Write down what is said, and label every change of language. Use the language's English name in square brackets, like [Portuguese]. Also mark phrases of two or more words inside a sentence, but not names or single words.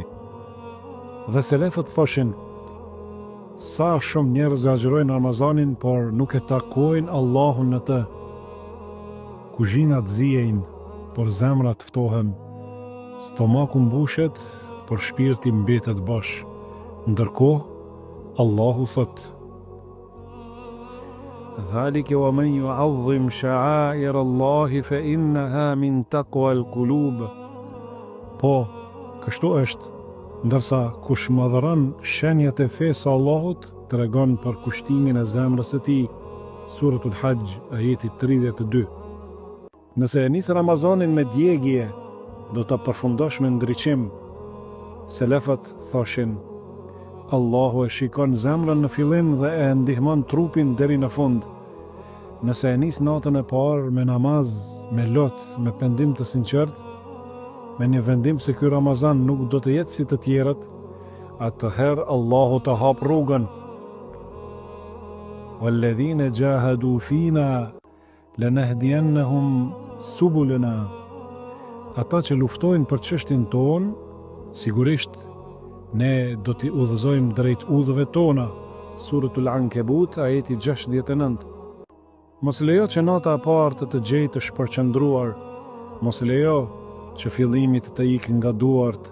[Albanian] Dhe selefët thoshin: sa shumë njerëz agjërojnë Ramazanin, por nuk e takojnë Allahun në të. Kuzhinat zijejnë, por zemrat ftohen. Stomaku mbushet, por shpirti mbetet bosh. Ndërkohë, Allahu thot: [Arabic] ذلك ومن يعظم شعائر الله فإنها من تقوى القلوب. [Albanian] Po, kështu është, ndërsa kush madhëron shenjat e fesë Allahut, tregon për kushtimin e zemrës së tij. Suratul Hajj, ajeti 32. Nëse e nis Ramazanin me djegje, do ta përfundosh me ndriçim. Selefët thoshin: Allahu e shikon zemrën në fillim dhe e ndihmon trupin deri në fund. Nëse e nis natën e parë me namaz, me lot, me pendim të sinqert, me një vendim se ky Ramazan nuk do të jetë si të tjerët, atëherë Allahu të hap rrugën. [Arabic] والذين جاهدوا فينا لنهدينهم سبلنا. [Albanian] Ata që luftojnë për çështjen tonë, sigurisht ne do t'i udhëzojmë drejt udhëve tona. Suratul Ankabut, ajeti 69. Mos lejo që nata e parë të gjejë të shpërqendruar. Mos lejo që fillimi të ikë nga duart.